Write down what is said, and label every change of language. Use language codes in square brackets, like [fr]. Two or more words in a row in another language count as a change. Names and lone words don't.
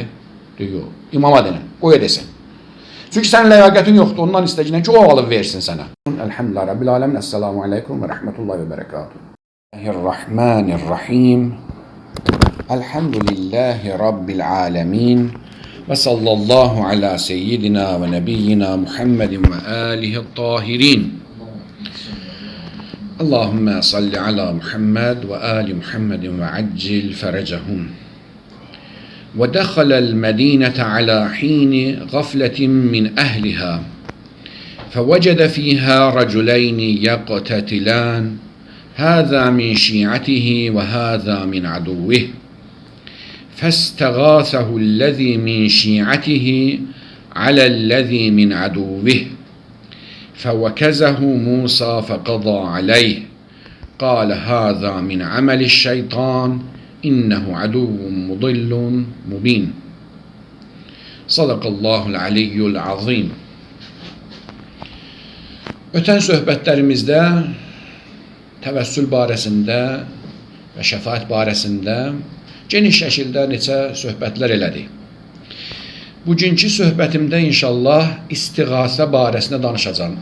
[az] Diyor, İmama denən, o edesin. Çünki sənin ləyaqətin yoxdur, ondan istəyəcəksən ki, o alıb versin sənə. [ar] الحمد لله رب العالمين السلام عليكم ورحمة الله وبركاته. بسم الله الرحمن الرحيم الحمد لله رب العالمين. وصلى الله على سيدنا ونبينا محمد وآله الطاهرين. اللهم صل على محمد وآل محمد وعجل فرجهم. ودخل المدينة على حين غفلة من أهلها. فوجد فيها رجلين يقتتلان هذا من شيعته وهذا من عدوه فاستغاثه الذي من شيعته على الذي من عدوه فوكزه موسى فقضى عليه قال هذا من عمل الشيطان إنه عدو مضل مبين صدق الله العلي العظيم. [az] Ötən söhbətlərimizdə təvəssül barəsində və şəfaət barəsində geniş şəkildə neçə söhbətlər elədik. Bugünkü söhbətimdə inşallah istiğasə barəsində danışacağım.